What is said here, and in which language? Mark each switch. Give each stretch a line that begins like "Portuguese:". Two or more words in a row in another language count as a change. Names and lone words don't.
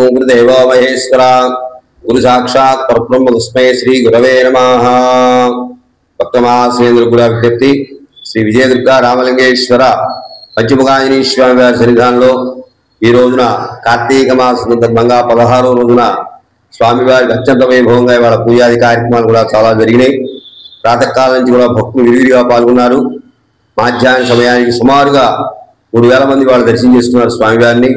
Sanskrit: देवो महेश्वरा गुरु साक्षात् परब्रह्म तस्मै श्री गुरवे नमः।
Telugu: भक्तमासेंद्र गुरु विज्ञप्ति श्री विजयदुर्गा रामलिंगेश्वर पंचमुखांजनेय स्वामी वाరి సన్నిధానంలో ఈ రోజున కార్తీక మాసం సందర్భంగా 16వ రోజున స్వామివారికి అత్యంత వైభవంగా ఇవాళ పూజాది కార్యక్రమాలు కూడా చాలా జరిగినాయి. ప్రాతకాలం నుంచి కూడా భక్తులు విరివిగా పాల్గొన్నారు. మధ్యాహ్న సమయానికి సుమారుగా 3000 మంది వాళ్ళు దర్శనం చేసుకున్నారు స్వామివారిని.